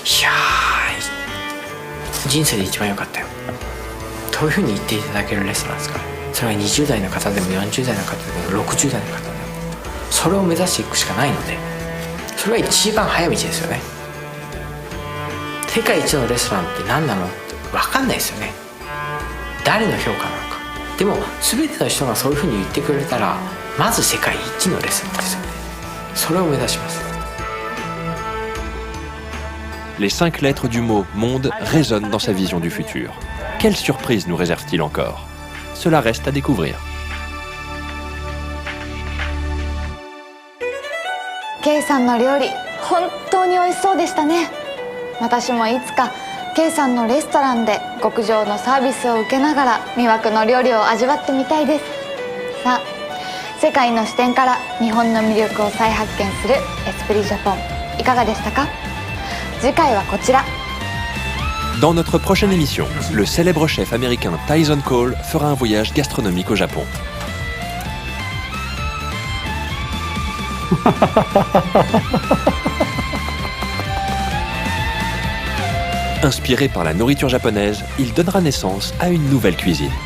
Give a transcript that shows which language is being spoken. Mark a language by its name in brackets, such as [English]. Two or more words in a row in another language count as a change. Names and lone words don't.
[Japanese] ー人生で一番良かったよというふうに言っていただけるレストランですから、それは20代の方でも40代の方でも60代の方でもそれを目指していくしかないので、それは一番早道ですよね。世界一のレストランって何なのって分かんないですよね。誰の評価なのか。でも全ての人がそういうふうに言ってくれたらまず世界一のレストランですよね。それを目指します。 [French] Les 5 lettres du mot monde résonnent dans sa vision du futur. Quelle surprise nous réserve-t-il encore? Cela reste à découvrir. [Japanese] Keiさんの料理本当に美味しそうでしたね。私もいつかKeiさんのレストランで極上のサービスを受けながら魅惑の料理を味わってみたいです。さあ、世界の視点から日本の魅力を再発見するエスプリジャポン、いかがでしたか？次回はこちら。 [French] Dans notre prochaine émission, le célèbre chef américain Tyson Cole fera un voyage gastronomique au Japon. Inspiré par la nourriture japonaise, il donnera naissance à une nouvelle cuisine.